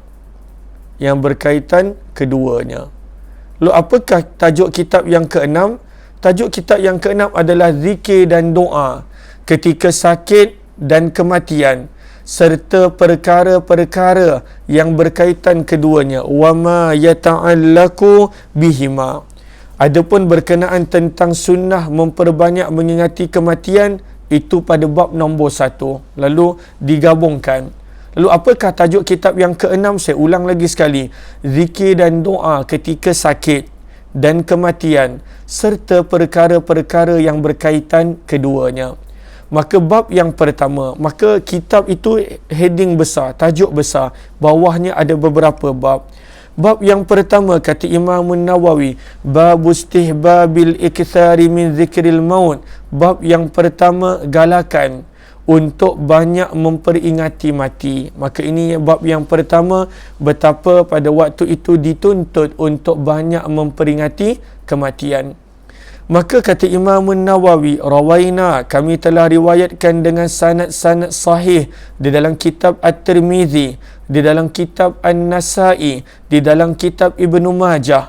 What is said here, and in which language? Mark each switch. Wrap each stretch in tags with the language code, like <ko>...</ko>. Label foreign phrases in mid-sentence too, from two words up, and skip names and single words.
<ms>Yang berkaitan keduanya. Lalu apakah tajuk kitab yang keenam? Tajuk kitab yang keenam adalah zikir dan doa ketika sakit dan kematian, serta perkara-perkara yang berkaitan keduanya.</ms> <ar>وما يتعلق بهما.</ar> <ms>Adapun berkenaan tentang sunnah memperbanyak mengingati kematian, itu pada bab nombor 1. Lalu digabungkan. Lalu apakah tajuk kitab yang keenam? Saya ulang lagi sekali. Zikir dan doa ketika sakit dan kematian, serta perkara-perkara yang berkaitan keduanya. Maka bab yang pertama, maka kitab itu heading besar, tajuk besar, bawahnya ada beberapa bab. Bab yang pertama, kata Imam Nawawi, bab</ms> <ar>استحباب الإكثار من ذكر الموت.</ar> <ms>Bab yang pertama, galakan untuk banyak memperingati mati. Maka ini bab yang pertama, betapa pada waktu itu dituntut untuk banyak memperingati kematian. Maka kata Imam Nawawi, rawaina, kami telah riwayatkan dengan sanad-sanad sahih di dalam kitab At-Tirmizi, di dalam kitab An-Nasa'i, di dalam kitab Ibnu Majah.</ms>